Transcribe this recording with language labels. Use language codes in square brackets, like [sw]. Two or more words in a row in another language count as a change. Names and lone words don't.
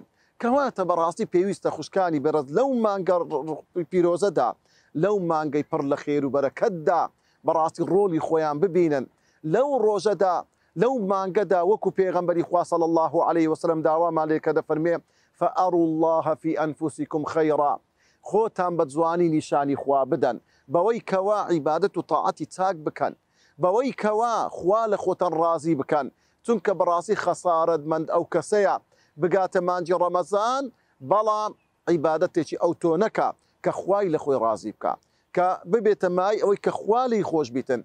[ckb] کەواتە بەڕاستی پێویستە خوشکانی بەڕێز لەو مانگە پیرۆزەدا، لەو مانگەی پڕ لە خێر و بەرەکەتدا بەڕاستی ڕۆڵی خۆیان ببینن. لەو ڕۆژەدا لەو مانگەدا وەکو پێغەمبەری خوا [ar] صلی الله علیه وسلم [ckb] داوامان لێ کە دەفەرمێ [ar] فأروا الله في أنفسكم خيرا، [ckb] خۆتان بە جوانی نیشانی خوا بدەن، بەوەی کەوا عیبادەت و تاعەتی چاک بکەن، بەوەی کەوا خوا لە خۆتان ڕازی بکەن، چونکە بەڕاستی خەسارەتمەند ئەو کەسەیە بگاتە مانجی ڕەمەزان بەڵام عیبادەتێکی ئەو تۆ نەکا کە خوای لە خۆی ڕازی بکە، کە ببێتە مای ئەوەی کە خوالی خۆش بیتن.